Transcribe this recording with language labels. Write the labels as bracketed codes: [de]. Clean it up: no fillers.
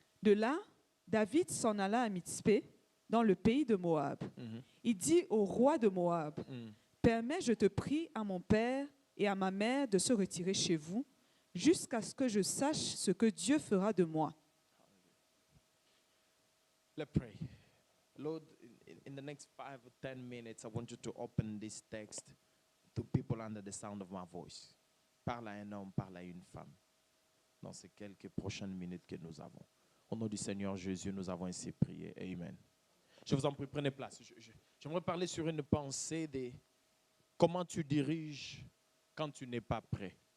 [fr] De là, David s'en alla à Mitzpé, dans le pays de Moab. Il dit au roi de Moab, « Permets, je te prie, à mon père et à ma mère de se retirer chez vous, jusqu'à ce que je sache ce que Dieu fera de moi. » [en] Let's pray. Lord, in the next 5 or 10 minutes, I want you to open this text to people under the sound of my voice. [fr] Parle à un homme, parle à une femme. Dans ces quelques prochaines minutes que nous avons. Au nom du Seigneur Jésus, nous avons ainsi prié. Amen. Je vous en prie, prenez place. J'aimerais parler sur une pensée de comment tu diriges quand tu n'es pas prêt.